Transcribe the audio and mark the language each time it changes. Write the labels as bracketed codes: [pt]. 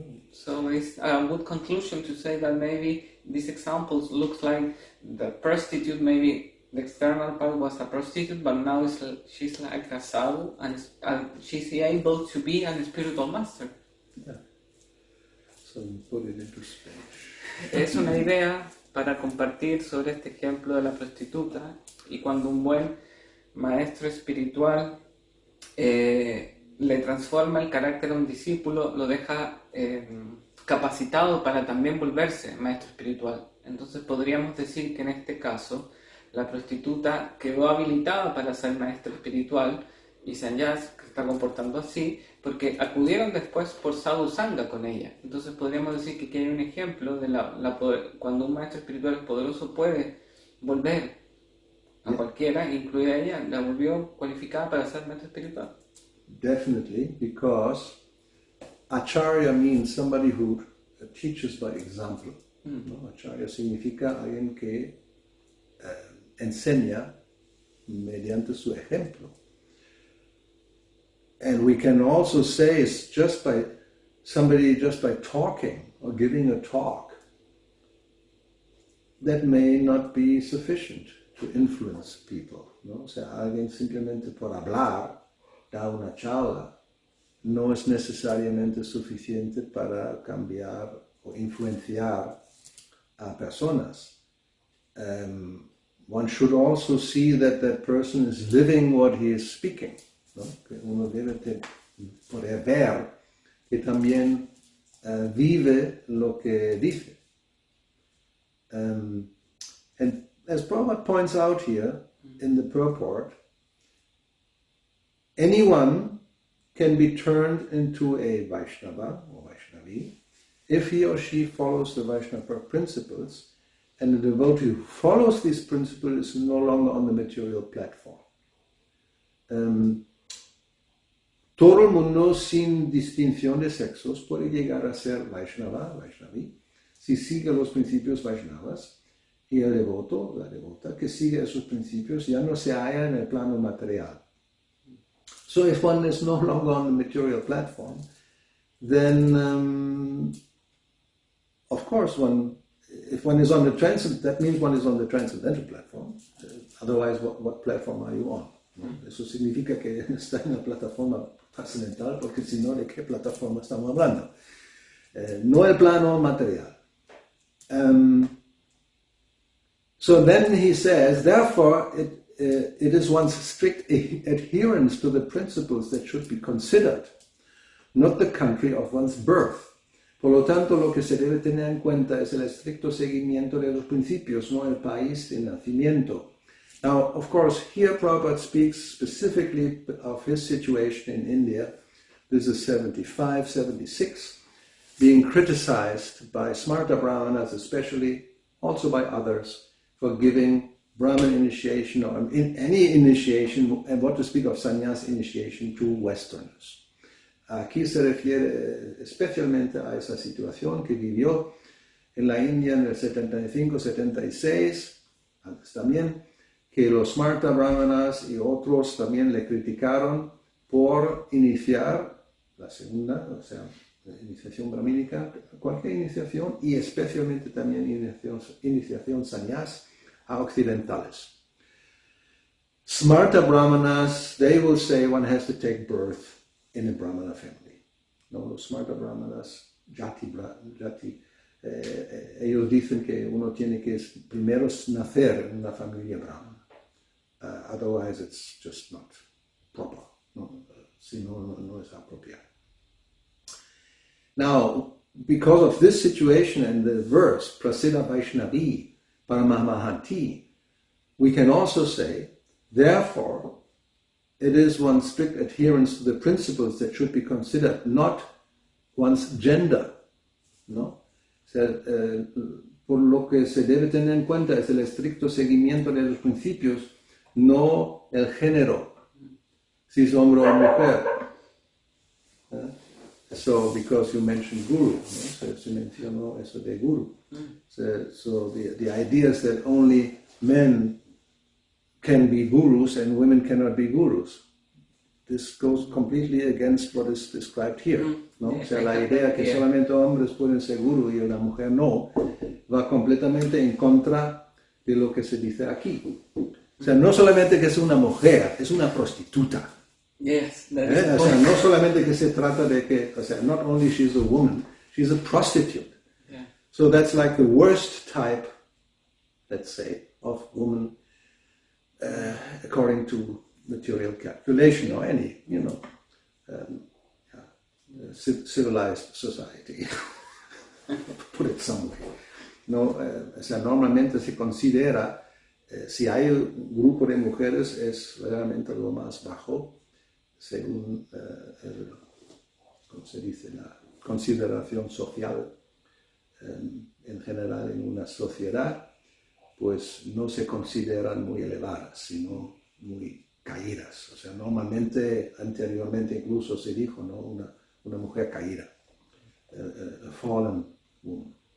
[en] So it's a good conclusion to say that maybe these examples looks like the prostitute maybe the external part was a prostitute, but now she's like a sadhu, and she's able to be a spiritual master. Yeah. So put it into Spanish. [es] Es una idea para compartir sobre este ejemplo de la prostituta, y cuando un buen maestro espiritual le transforma el carácter a un discípulo, lo deja capacitado para también volverse maestro espiritual. Entonces podríamos decir que en este caso la prostituta quedó habilitada para ser maestra espiritual, y Sannyas se está comportando así porque acudieron después por sadhu sangha con ella. Entonces podríamos decir que aquí hay un ejemplo de cuando un maestro espiritual poderoso puede volver a cualquiera, incluida ella, la volvió cualificada para ser maestro espiritual. [en] Definitely, because acharya means somebody who teaches by example. [es] ¿No? Acharya significa alguien que enseña mediante su ejemplo. [en] And we can also say it's just by talking or giving a talk, that may not be sufficient to influence people. [es] ¿No? O sea, alguien simplemente por hablar, da una charla, no es necesariamente suficiente para cambiar o influenciar a personas. [en] One should also see that that person is living what he is speaking. [es] ¿No? Que uno debe poder ver que también vive lo que dice. [en] And as Prabhupada points out here in the purport, anyone can be turned into a Vaishnava or Vaishnavi if he or she follows the Vaishnava principles, and the devotee who follows these principles is no longer on the material platform. [es] Todo el mundo, sin distinción de sexos, puede llegar a ser Vaishnava, Vaishnavi, si sigue los principios Vaishnavas, y el devoto, la devota, que sigue esos principios, ya no se halla en el plano material. [en] So if one is no longer on the material platform, then, of course, if one is on the that means one is on the transcendental platform. Otherwise, what platform are you on? [es] ¿No? Eso significa que está en la plataforma trascendental, porque si no, ¿de qué plataforma estamos hablando? No el plano material. [en] So then he says, therefore, it is one's strict adherence to the principles that should be considered, not the country of one's birth. [es] Por lo tanto, lo que se debe tener en cuenta es el estricto seguimiento de los principios, no el país de nacimiento. [en] Now, of course, here Prabhupada speaks specifically of his situation in India. This is 75, 76, being criticized by Smarta Brahmanas, especially, also by others, for giving Brahman initiation or any initiation, and what to speak of sannyas initiation, to Westerners. [es] Aquí se refiere especialmente a esa situación que vivió en la India en el 75-76, antes también, que los Smarta Brahmanas y otros también le criticaron por iniciar la segunda, o sea, la iniciación brahmínica, cualquier iniciación, y especialmente también iniciación sannyas a occidentales. [en] Smarta Brahmanas, they will say one has to take birth in a Brahmana family. [es] No, los Smarta Brahmanas, Jati, ellos dicen que uno tiene que primero nacer en una familia brahmana. [en] Otherwise it's just not proper. No? [es] Si no es apropiado. [en] Now, because of this situation and the verse, Prasiddha Vaishnavi Paramahamahanti, we can also say, therefore, it is one's strict adherence to the principles that should be considered, not one's gender. [es] ¿No? O sea, por lo que se debe tener en cuenta es el estricto seguimiento de los principios, no el género, si es hombre o mujer. [en] So, because you mentioned guru, [es] ¿no? Se mencionó eso de guru. [en] So the idea is that only men can be gurus and women cannot be gurus. This goes completely against what is described here. [es] ¿No? O sea, la idea que solamente hombres pueden ser gurú y una mujer no, va completamente en contra de lo que se dice aquí. O sea, no solamente que es una mujer, es una prostituta. [en] Yes, that is [es] O sea, no solamente que se trata de que, o sea, [en] not only she's a woman, she's a prostitute. yeah. So that's like the worst type, let's say, of woman according to material calculation or any, civilized society, put it some way. [es] No, o sea, normalmente se considera, si hay un grupo de mujeres, es realmente lo más bajo, según, ¿cómo se dice?, la consideración social en general en una sociedad, pues no se consideran muy elevadas, sino muy caídas. O sea, normalmente, anteriormente incluso se dijo, ¿no?, una mujer caída, [en] a fallen woman.